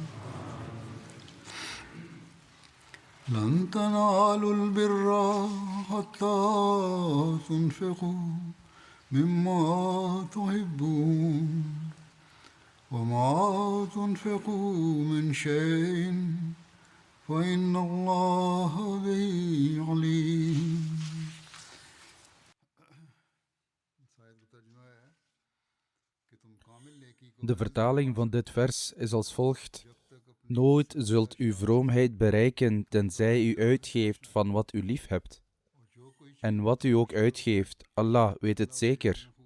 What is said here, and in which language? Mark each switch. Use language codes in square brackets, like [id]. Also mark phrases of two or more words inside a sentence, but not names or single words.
[ar] لن تنالوا البر حتى تنفقوا مما تحبون وما تنفقوا من شيء فإن الله به عليم. [nl] De vertaling van dit vers is als volgt. Nooit zult u vroomheid bereiken tenzij u uitgeeft van wat u lief hebt. En wat u ook uitgeeft, Allah weet het zeker.